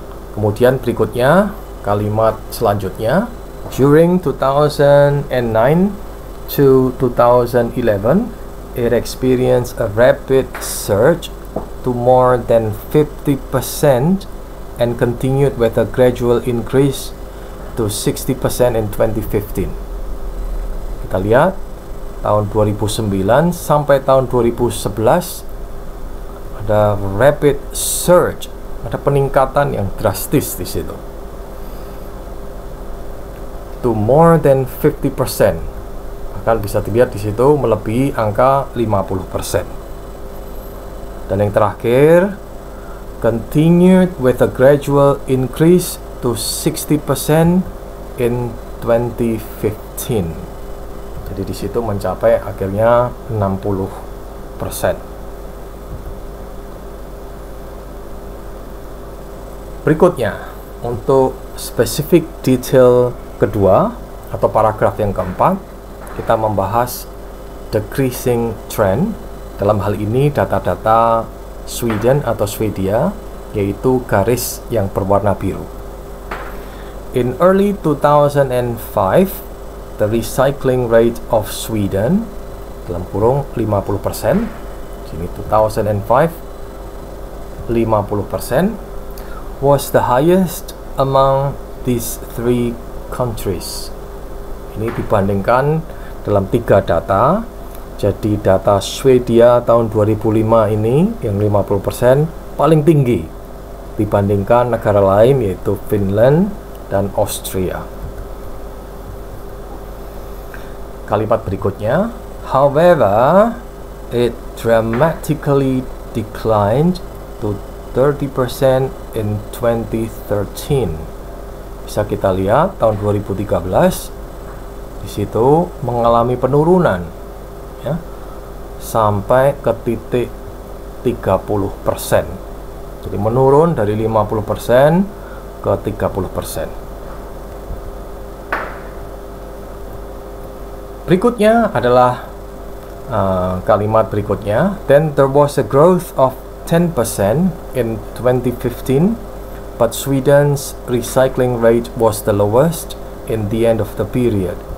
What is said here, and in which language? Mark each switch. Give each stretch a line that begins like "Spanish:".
Indonesian: Kemudian berikutnya, kalimat selanjutnya,
English: during 2009 to 2011 it experienced a rapid surge to more than 50% and continued with a gradual increase to 60% in 2015.
Indonesian: Kita lihat tahun 2009 sampai tahun 2011 ada rapid surge, ada peningkatan yang drastis di situ.
English: To more than 50%.
Indonesian: Bahkan bisa dilihat di situ melebihi angka 50%. Dan yang terakhir,
English: continued with a gradual increase to 60% in 2015.
Indonesian: Jadi di situ mencapai akhirnya 60%. Berikutnya, untuk spesifik detail kedua atau paragraf yang keempat, kita membahas decreasing trend. Dalam hal ini data-data Sweden atau Swedia, yaitu garis yang berwarna biru.
English: In early 2005, the recycling rate of Sweden,
Indonesian: dalam kurung 50%, sini 2005, 50%,
English: was the highest among these three countries.
Indonesian: Ini dibandingkan dalam 3 data. Jadi data Swedia tahun 2005 ini yang 50% paling tinggi dibandingkan negara lain, yaitu Finland dan Austria. Kalimat berikutnya,
English: however, it dramatically declined to 30% in 2013.
Indonesian: Bisa kita lihat tahun 2013 di situ mengalami penurunan ya, sampai ke titik 30%. Jadi menurun dari 50% ke 30%. Berikutnya adalah kalimat berikutnya.
English: Then there was a growth of 10% in 2015, but Sweden's recycling rate was the lowest in the end of the period.